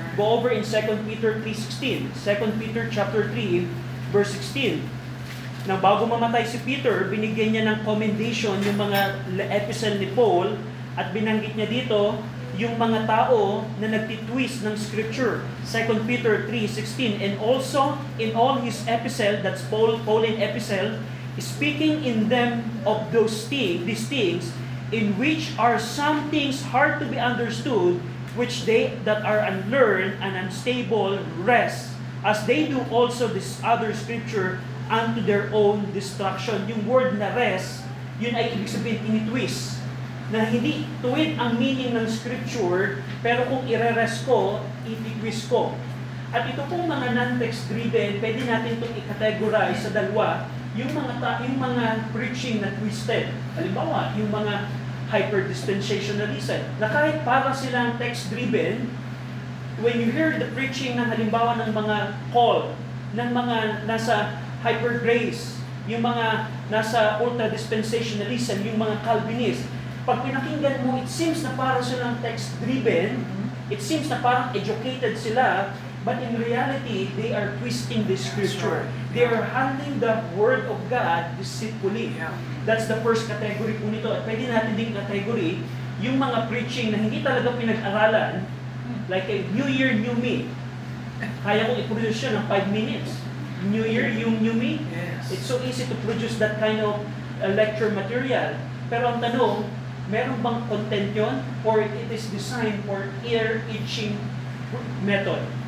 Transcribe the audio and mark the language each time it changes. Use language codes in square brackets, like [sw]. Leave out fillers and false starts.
[en] Go over in 2 Peter 3:16. 2 Peter chapter 3, verse 16. [tl] Na bago mamatay si Peter, binigyan niya ng commendation yung mga epistle ni Paul, at binanggit niya dito yung mga tao na nagtitwist ng scripture. [en] 2 Peter 3:16. And also in all his epistle, that's Pauline epistle, speaking in them of these things, in which are some things hard to be understood, which they that are unlearned and unstable rest, as they do also this other scripture, unto their own destruction. [tl] Yung word na rest, yun ay ibig sabihin tinitwist. Na hindi tuwid ang meaning ng scripture, pero kung ire-rest ko, ititwist ko. At ito pong mga non-text driven, pwede natin itong i-categorize sa dalawa, yung mga preaching na twisted. Halimbawa, yung mga hyper-dispensationalism, na kahit para silang text-driven, [en] when you hear the preaching [tl] ng halimbawa ng mga call, ng mga nasa hyper-grace, yung mga nasa ultra-dispensationalism, yung mga Calvinist, pag pinakinggan mo, it seems na parang silang text-driven, it seems na parang educated sila, [en] but in reality, they are twisting the scripture. They are handling the word of God deceitfully. That's the first category [tl] po nito. At pwede natin din category, yung mga preaching na hindi talaga pinag-aralan, like a New Year, New Me. Kaya kong i-produce yun ng 5 minutes. New Year, yung New Me. [en] It's so easy to produce that kind of lecture material. [tl] Pero ang tanong, meron bang content yun? [en] Or it is designed for ear-itching method?